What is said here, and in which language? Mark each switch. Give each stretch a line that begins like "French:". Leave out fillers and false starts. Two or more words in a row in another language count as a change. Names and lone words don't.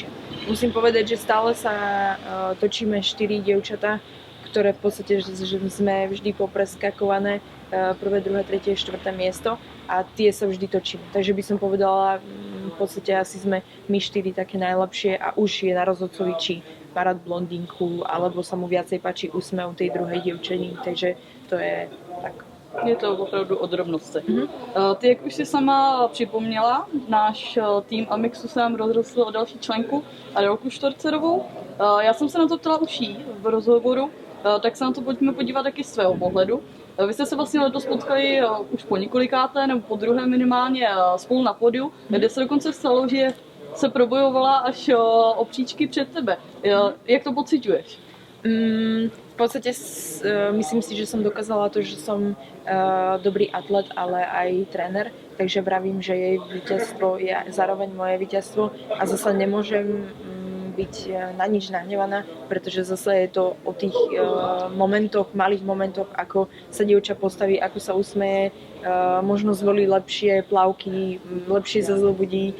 Slovak: Musím povedať, že stále sa točíme 4 dievčatá, ktoré v podstate že sme vždy popreskakované prvé, druhé, tretie, štvrté miesto a tie sa vždy točíme. Takže by som povedala, v podstate asi sme my 4 také najlepšie a už je na rozhodcovi, či má rád blondinku, alebo sa mu viacej páči úsmev tej druhej dievčení, takže to je tak.
Czech: Je to opravdu o drobnosti. Ty, jak už si sama připomněla, náš tým Amixu se nám rozrostl o další členku Adelku Štorcerovou. Já jsem se na to ptala už jí v rozhovoru, tak se na to pojďme podívat taky z svého pohledu. Vy jste se vlastně letos potkali už po několikáté, nebo po druhé minimálně spolu na pódiu, kde se dokonce stalo, že se probojovala až o příčky před tebe. Jak to pociťuješ?
Slovak: V podstate myslím si, že som dokázala to, že som dobrý atlet, ale aj tréner, takže vravím, že jej víťazstvo je zároveň moje víťazstvo a zase nemôžem byť na nič nahnevaná, pretože zase je to o tých momentoch, malých momentoch, ako sa dievča postaví, ako sa usmeje, možno zvolí lepšie plavky, lepšie sa zobudí.